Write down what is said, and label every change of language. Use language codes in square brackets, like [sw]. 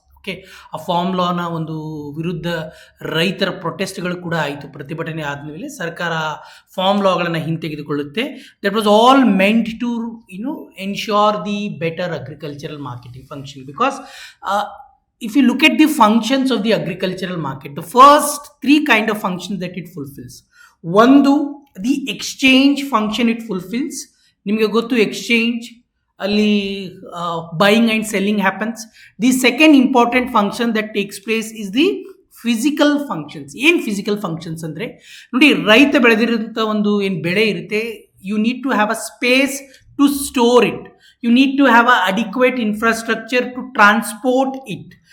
[kn] Okay, ಆ form ಲಾನ ಒಂದು ವಿರುದ್ಧ ರೈತರ ಪ್ರೊಟೆಸ್ಟ್ಗಳು ಕೂಡ ಆಯಿತು. ಪ್ರತಿಭಟನೆ ಆದಮೇಲೆ ಸರ್ಕಾರ form ಲಾಗಳನ್ನು ಹಿಂತೆಗೆದುಕೊಳ್ಳುತ್ತೆ. [en] That was all meant to ensure the better agricultural marketing function. Because if you look at the functions of the agricultural market, the first 3 kind of functions that it fulfills. One, the exchange function it fulfills. [kn] ನಿಮಗೆ ಗೊತ್ತು, [en] Exchange ಅಲ್ಲಿ buying and selling happens. The second important function that takes place is the physical functions. [kn] ಏನು physical functions ಅಂದರೆ ನೋಡಿ, ರೈತ ಬೆಳೆದಿರೋಂಥ ಒಂದು ಏನು ಬೆಳೆ ಇರುತ್ತೆ, [en] You need to have a space to store it, you need to have a adequate infrastructure to transport it.